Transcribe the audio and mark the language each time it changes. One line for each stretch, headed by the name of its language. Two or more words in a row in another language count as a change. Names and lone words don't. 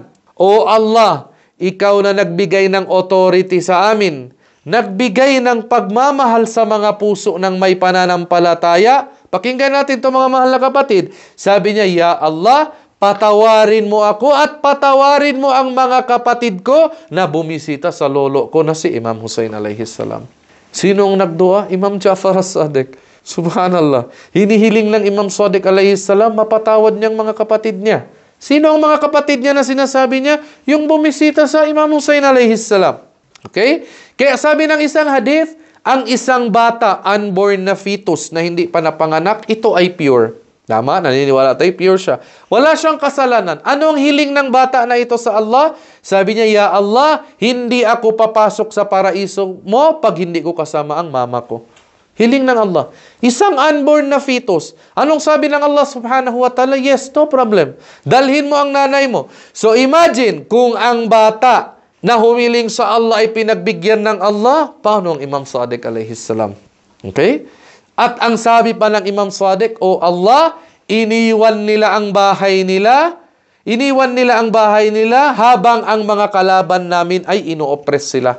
Filipino: O Allah, ikaw na nagbigay ng authority sa amin. Nagbigay ng pagmamahal sa mga puso ng may pananampalataya. Pakinggan natin ito, mga mahal na kapatid. Sabi niya, Ya Allah, patawarin mo ako at patawarin mo ang mga kapatid ko na bumisita sa lolo ko na si Imam Hussein
Arabic: عليه السلام.
Filipino: Sino ang nagdua? Imam Ja'far as-Sadiq. Subhanallah. Hinihiling ng Imam Sadiq
Arabic: عليه السلام,
Filipino: mapatawad niyang mga kapatid niya. Sino ang mga kapatid niya na sinasabi niya? Yung bumisita sa Imam Hussein
Arabic: عليه السلام.
Filipino: Okay? Kaya sabi ng isang hadith, ang isang bata, unborn na fetus na hindi pa napanganak, ito ay pure. Tama? Naniniwala tayo, pure siya. Wala siyang kasalanan. Ano ang hiling ng bata na ito sa Allah? Sabi niya, Ya Allah, hindi ako papasok sa paraiso mo pag hindi ko kasama ang mama ko. Hiling ng Allah. Isang unborn na fetus. Anong sabi ng Allah
Arabic: سبحانه وتعالى?
English: Yes, no problem.
Filipino: Dalhin mo ang nanay mo. So imagine, kung ang bata na humiling sa Allah ay pinagbigyan ng Allah? Paano ang Imam Sadiq
Arabic: عليه السلام?
Filipino: Okay? At ang sabi pa ng Imam Sadiq, O Allah, iniwan nila ang bahay nila habang ang mga kalaban namin ay ino-oppress sila.